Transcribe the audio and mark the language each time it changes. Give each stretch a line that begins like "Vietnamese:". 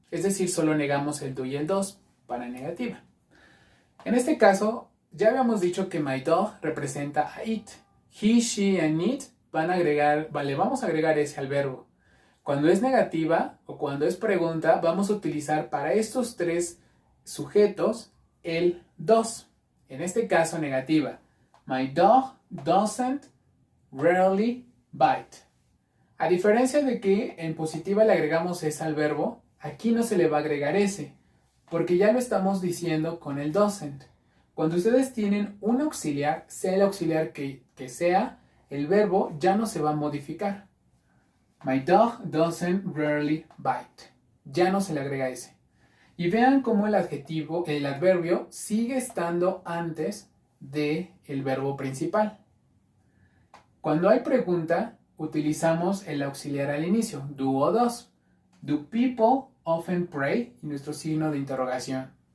Spanish: Es decir, solo negamos el do y el does para negativa. En este caso, ya habíamos dicho que my dog representa a it. He, she and it vamos a agregar ese al verbo. Cuando es negativa o cuando es pregunta, vamos a utilizar para estos tres sujetos el does. En este caso, negativa.
English: My dog doesn't rarely bite.
Spanish: A diferencia de que en positiva le agregamos ese al verbo, aquí no se le va a agregar ese, porque ya lo estamos diciendo con el doesn't. Cuando ustedes tienen un auxiliar, sea el auxiliar que sea, el verbo ya no se va a modificar.
English: My dog doesn't rarely bite.
Spanish: Ya no se le agrega ese. Y vean cómo el adverbio sigue estando antes del verbo principal. Cuando hay pregunta, utilizamos el auxiliar al inicio, do o does.
English: Do people often pray?
Spanish: Y nuestro signo de interrogación.